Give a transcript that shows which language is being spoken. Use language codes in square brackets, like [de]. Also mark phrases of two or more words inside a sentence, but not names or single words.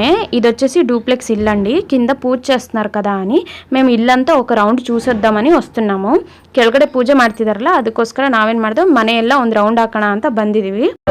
[te] ఇది వచ్చేసి డూప్లెక్స్ ఇల్లు అండి. కింద పూజ చేస్తున్నారు కదా అని మేము ಇಲ್ಲಂತ ఒక ರೌಂಡ್ చూసొద్దామని వస్తున్నాము. [kn] ಕೆಳಗಡೆ ಪೂಜೆ ಮಾಡ್ತಿದಾರಲ್ಲ, ಅದಕ್ಕೋಸ್ಕರ ನಾವೇನು ಮಾಡಿದ್ವಿ, ಮನೆ ಎಲ್ಲ ಒಂದು ರೌಂಡ್ ಹಾಕೋಣ ಅಂತ ಬಂದಿದ್ದೀವಿ.